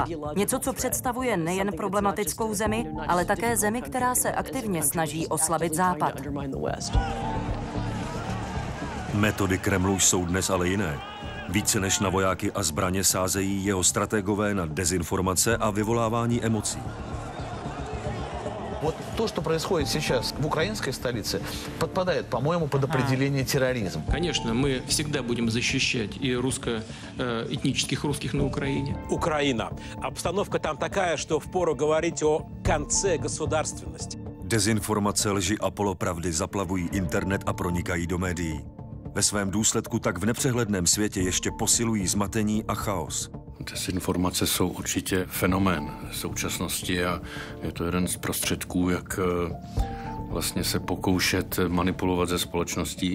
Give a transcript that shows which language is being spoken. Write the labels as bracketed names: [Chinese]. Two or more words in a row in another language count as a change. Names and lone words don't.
[Czech] Něco, co představuje nejen problematickou zemi, ale také zemi, která se aktivně snaží oslabit Západ. Metody Kremlu jsou dnes ale jiné. Více než na vojáky a zbraně sázejí jeho strategové na dezinformace a vyvolávání emocí. [Russian] Вот то, что происходит сейчас в украинской столице, подпадает, по-моему, под определение терроризм. Конечно, мы всегда будем защищать и этнических русских на Украине. Украина. Обстановка там такая, что впору говорить о конце государственности. [Czech] Dezinformace, lži a polopravdy zaplavují internet a pronikají do médií. Ve svém důsledku tak v nepřehledném světě ještě posilují zmatení a chaos. Dezinformace jsou určitě fenomén současnosti a je to jeden z prostředků, jak vlastně se pokoušet manipulovat ze společností.